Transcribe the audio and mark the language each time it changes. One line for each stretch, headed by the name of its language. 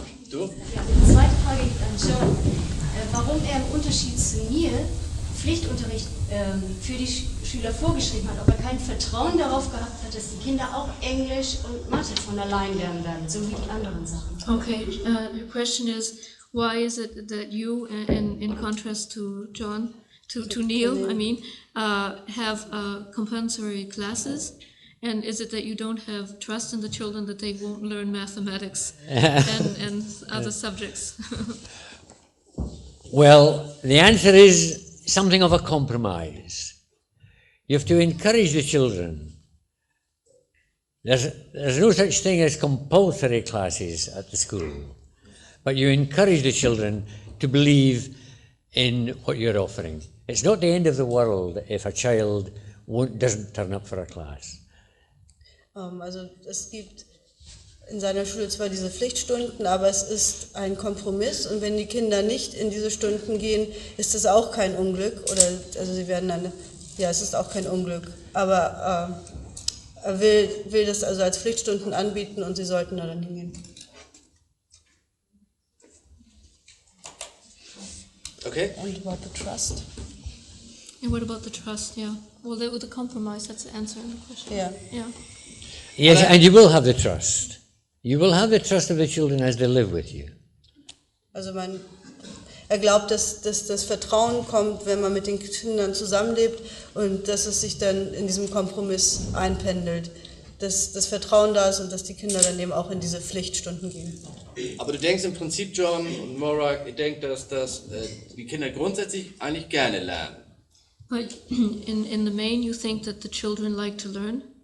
German: Du? Ja, die zweite Frage geht an John. Warum er im Unterschied zu mir Pflichtunterricht für die Schüler vorgeschrieben hat, ob er kein Vertrauen darauf gehabt hat, dass die Kinder auch Englisch und Mathe von allein lernen werden, so wie die anderen Sachen.
English: Okay, the question is, why is it that you, in contrast to John, to Neil, I mean, have compulsory classes? And is it that you don't have trust in the children that they won't learn mathematics and other subjects? Well, the answer is something of a compromise. You have to encourage the children. There's no such thing as compulsory classes at the school, but you encourage the children to believe in what you're offering. It's not the end of the world if a child doesn't turn up for a class.
German: Also es gibt in seiner Schule zwar diese Pflichtstunden, aber es ist ein Kompromiss und wenn die Kinder nicht in diese Stunden gehen, ist es auch kein Unglück also sie werden dann, es ist auch kein Unglück, aber er will das also als Pflichtstunden anbieten und sie sollten da dann hingehen.
English: Okay. And about the trust? And what about the trust? Yeah. Well, with the compromise, that's the answer in the question. Yeah. Yeah. Yes, and you will have the trust. You will have the trust of the children as they live with you.
German: Also er glaubt, dass das Vertrauen kommt, wenn man mit den Kindern zusammenlebt und dass es sich dann in diesem Kompromiss einpendelt. Dass das Vertrauen da ist und dass die Kinder dann eben auch in diese Pflichtstunden gehen. Aber du denkst im Prinzip, John und Morag, ihr denkt, dass die Kinder grundsätzlich eigentlich gerne lernen.
English: But in the main, you think that the children like to learn?